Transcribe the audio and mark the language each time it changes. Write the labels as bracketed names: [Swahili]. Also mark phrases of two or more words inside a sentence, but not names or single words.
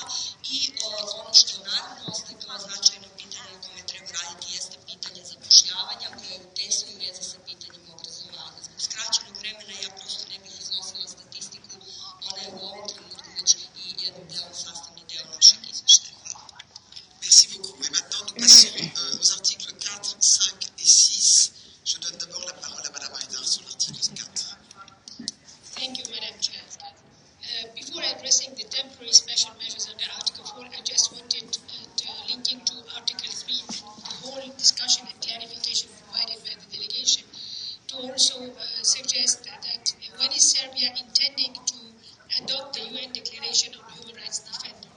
[Serbian] I ono što naravno ostaje kao značajno pitanje na kome treba raditi jeste pitanje zapošljavanja koje je u tesnoj vezi sa pitanjem obrazovanja. Zbog skraćenog vremena ja prosto ne bih iznosila statistiku, ona je u ovom trenutku već i jedan sastavni deo našeg izveštaja. Hvala. [French] Merci beaucoup. Et maintenant, nous passons aux articles 4, 5 et 6. Je donne d'abord la parole à Madame Haidar sur l'article 4. [English] Thank you, Madam Chair. Before addressing the temporary special measures under Article 4, I just wanted to link into Article 3, the whole discussion and clarification provided by the delegation, to also suggest that when is Serbia intending to adopt the UN Declaration on Human Rights Defenders?